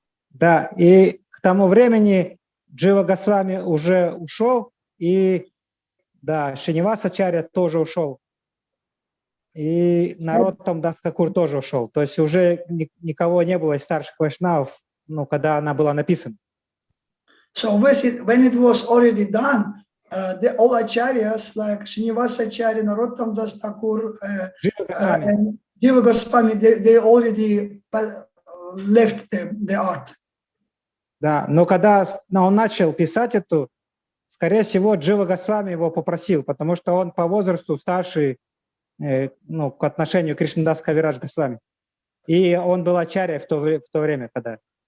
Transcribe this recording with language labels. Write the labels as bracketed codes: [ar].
[ru] Да, и к тому времени Джива Госвами уже ушел, и да, Шинивасачарья тоже ушел, и народ там Дастакур тоже ушел. То есть уже никого не было из старших вайшнавов, ну, когда она была написана. [en] So when it was already done, the all acharyas like Srinivasacharya, Narottam Das Thakur, and Jiva Goswami, they already left the art. [ru] Да, но когда он начал писать эту, скорее всего, Джива Госвами его попросил, потому что он по возрасту старший, ну, к отношению к Кришнадас Кавирадж Госвами. И он был ачарьей в то время, когда...